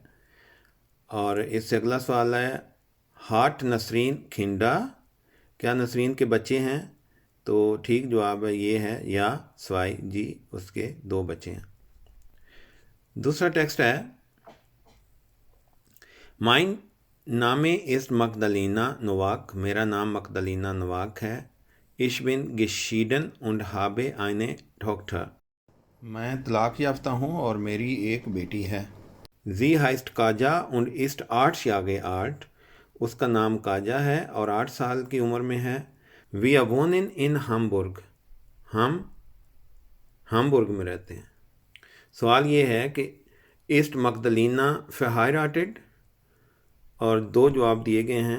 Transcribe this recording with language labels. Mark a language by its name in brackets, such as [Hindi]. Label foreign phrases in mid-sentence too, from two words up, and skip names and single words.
[Hindi] और इससे अगला सवाल है [German] Hat Nasrin Kinder, [Hindi] क्या नसरीन के बच्चे हैं? तो ठीक जवाब ये है [German] Ja, zwei, [Hindi] जी उसके 2 बच्चे हैं। दूसरा टेक्स्ट है [German] Mein Name ist Magdalena Nowak, [Hindi] मेरा नाम मकदलीना नोवाक है। [German] Ich bin geschieden und habe eine Tochter, [Hindi] मैं तलाक याफ्ता हूँ और मेरी एक बेटी है। [German] Sie heißt काजा und ist 8 Jahre alt, [Hindi] उसका नाम काजा है और 8 साल की उम्र में है। [German] Wir wohnen in Hamburg, [Hindi] हम हामबुर्ग में रहते हैं। सवाल ये है कि [German] Ist Magdalena verheiratet, [Hindi] और 2 जवाब दिए गए हैं।